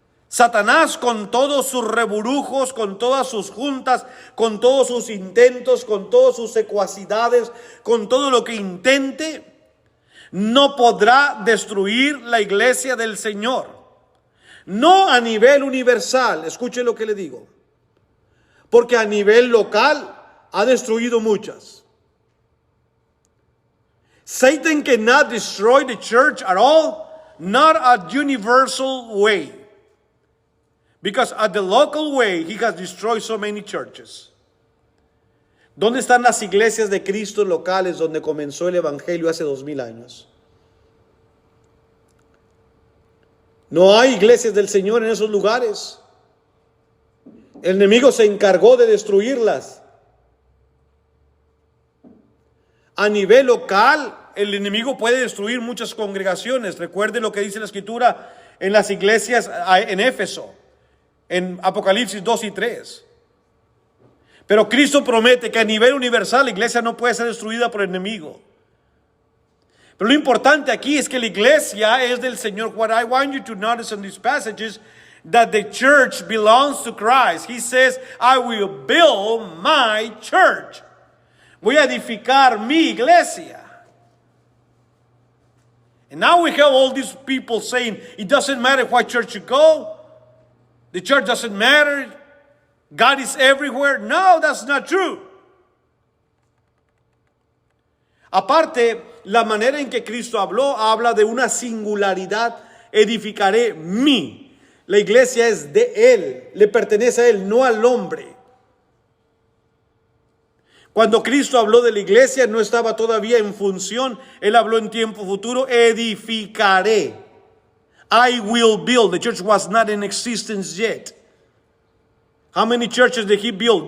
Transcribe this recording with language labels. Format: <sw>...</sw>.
<es>Satanás, con todos sus reburujos, con todas sus juntas, con todos sus intentos, con todas sus secuacidades, con todo lo que intente, no podrá destruir la iglesia del Señor. No a nivel universal, escuche lo que le digo, porque a nivel local ha destruido muchas.</es> <en>Satan cannot destroy the church at all, not a universal way. Because at the local way, he has destroyed so many churches.</en> <es>¿Dónde están las iglesias de Cristo locales donde comenzó el evangelio hace 2000 años? No hay iglesias del Señor en esos lugares. El enemigo se encargó de destruirlas. A nivel local, el enemigo puede destruir muchas congregaciones. Recuerde lo que dice la Escritura en las iglesias en Éfeso, en Apocalipsis 2 y 3. Pero Cristo promete que a nivel universal la iglesia no puede ser destruida por el enemigo. Pero lo importante aquí es que la iglesia es del Señor.</es> <en>What I want you to notice in these passages, that the church belongs to Christ. He says, I will build my church.</en> <es>Voy a edificar mi iglesia.</es> <en>And now we have all these people saying, it doesn't matter what church you go. The church doesn't matter. God is everywhere. No, that's not true.</en> <es>Aparte, la manera en que Cristo habló, habla de una singularidad. Edificaré mi. La iglesia es de Él, le pertenece a Él, no al hombre. Cuando Cristo habló de la iglesia, no estaba todavía en función. Él habló en tiempo futuro, edificaré.</es> <en>I will build. The church was not in existence yet. How many churches did he build?</en>